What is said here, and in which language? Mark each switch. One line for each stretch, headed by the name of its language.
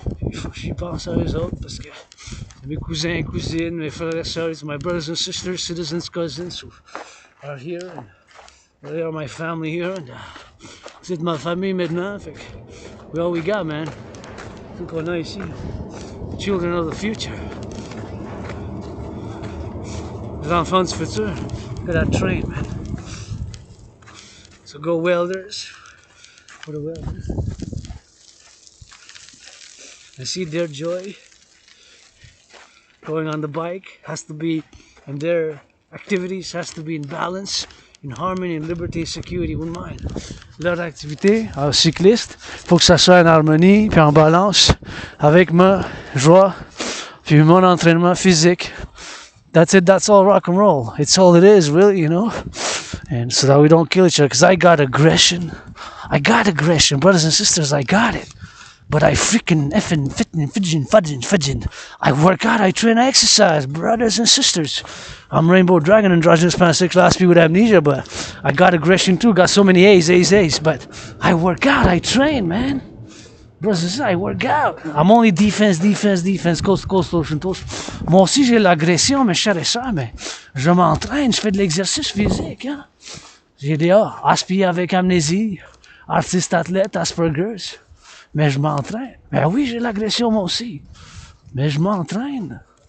French: Il faut que j'y pense à eux autres parce que mes cousins, cousines, mes frères et sœurs,
English: my brothers and sisters, citizens, cousins who are here, and
French: they are my family here, and c'est ma famille maintenant, fait que
English: we all we got, man.
French: Tout qu'on a ici,
English: children of the future,
French: les enfants du futur.
English: Look at that train, man. So go welders, for the welders. I see their joy. Going on the bike has to be, and their activities has to be in balance, in harmony, in liberty, security with mine. Leur activité, un cycliste, faut que ça soit en harmonie, puis en balance, avec ma joie, puis mon entraînement physique. That's it, that's all rock and roll. It's all it is, really, you know? And so that we don't kill each other, because I got aggression, brothers and sisters, I got it. But I freaking effing fidgin. I work out, I train, I exercise, brothers and sisters. I'm Rainbow Dragon, androgynous pansexual class B with amnesia, but I got aggression too, got so many A's. But I work out, I train, man. Brothers and sisters, I work out. I'm only defense, coast to coast, ocean to ocean.
French: Moi aussi j'ai l'agression, mes chers et sœurs, mais je m'entraîne, je fais de l'exercice physique, hein. J'ai des aspiré avec amnésie, artiste athlète, Asperger's. Mais je m'entraîne. Ben oui, j'ai l'agression moi aussi. Mais je m'entraîne.